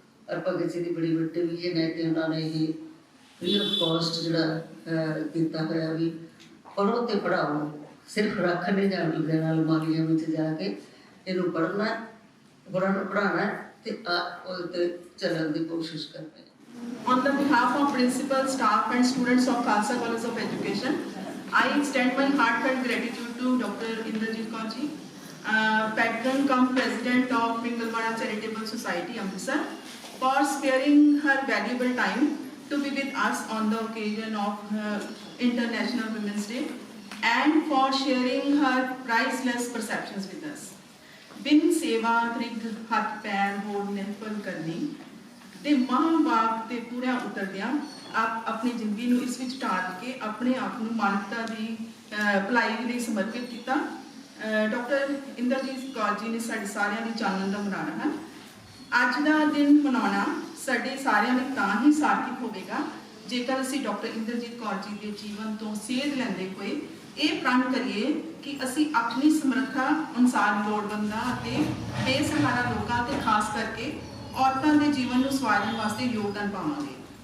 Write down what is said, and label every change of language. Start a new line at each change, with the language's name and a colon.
Punjabi: ਔਰ ਭਗਤ ਸਿੰਘ ਦੀ ਬੜੀ ਵੱਡੀ ਵੀ ਹੈ ਕਿ ਉਹਨਾਂ ਨੇ ਇਹ ਫ੍ਰੀ ਆਫ ਕਾਸਟ ਜਿਹੜਾ ਕੀਤਾ ਹੋਇਆ ਵੀ ਪੜ੍ਹੋ ਤੇ ਪੜ੍ਹਾਓ, ਸਿਰਫ ਰੱਖ ਨਹੀਂ ਜਾਣ ਦੇਣਾ ਅਲਮਾਰੀਆਂ ਵਿੱਚ ਜਾ ਕੇ। ਇਹਨੂੰ ਪੜ੍ਹਨਾ, ਗੁਰਾਂ ਨੂੰ ਪੜ੍ਹਾਉਣਾ ਤੇ ਉਹਦੇ 'ਤੇ ਚੱਲਣ ਦੀ ਕੋਸ਼ਿਸ਼ ਕਰਨੀ।
English: On the behalf of principal, staff and students of Khalsa College of Education, I extend my heartfelt gratitude to Dr. Indrajit Kaur ji, patron cum president of Pingalwada Charitable Society, Amritsar, for sparing her valuable time to be with us on the occasion of International Women's Day and for sharing her priceless perceptions with us.
Punjabi: बिन सेवा त्रिग हथ पैर होड़ निफल करनी ते मां-बाप ते पूरा उतरदियां आप अपनी जिंदगी ਨੂੰ ਇਸ ਵਿੱਚ ਢਾਲ ਕੇ ਆਪਣੇ ਆਪ ਨੂੰ ਮਾਨਵਤਾ ਦੀ ਭਲਾਈ ਲਈ ਸਮਰਪਿਤ ਕੀਤਾ। ਡਾਕਟਰ ਇੰਦਰਜੀਤ ਕੌਰ ਜੀ ਨੇ ਸਾਡੇ ਸਾਰਿਆਂ ਦੀ ਚਾਨਣ ਦਾ ਮਨਾਉਣਾ ਹੈ। ਅੱਜ ਦਾ ਦਿਨ ਮਨਾਉਣਾ ਸਾਡੇ ਸਾਰਿਆਂ ਲਈ ਤਾਂ ਹੀ ਸਾਰਥਕ ਹੋਵੇਗਾ ਜੇਕਰ ਅਸੀਂ ਡਾਕਟਰ ਇੰਦਰਜੀਤ ਕੌਰ ਜੀ ਦੇ ਜੀਵਨ ਤੋਂ ਸੇਧ ਲੈਂਦੇ ਹੋਏ ਇਹ ਪ੍ਰਣ ਕਰੀਏ ਕਿ ਅਸੀਂ ਆਪਣੀ ਸਮਰੱਥਾ ਅਨੁਸਾਰ ਲੋੜਵੰਦਾਂ ਅਤੇ ਬੇਸਹਾਰਾ ਲੋਕਾਂ ਤੇ ਖਾਸ ਕਰਕੇ ਔਰਤਾਂ ਦੇ ਜੀਵਨ ਨੂੰ ਸਵਾਰਨ ਵਾਸਤੇ ਯੋਗਦਾਨ ਪਾਵਾਂਗੇ।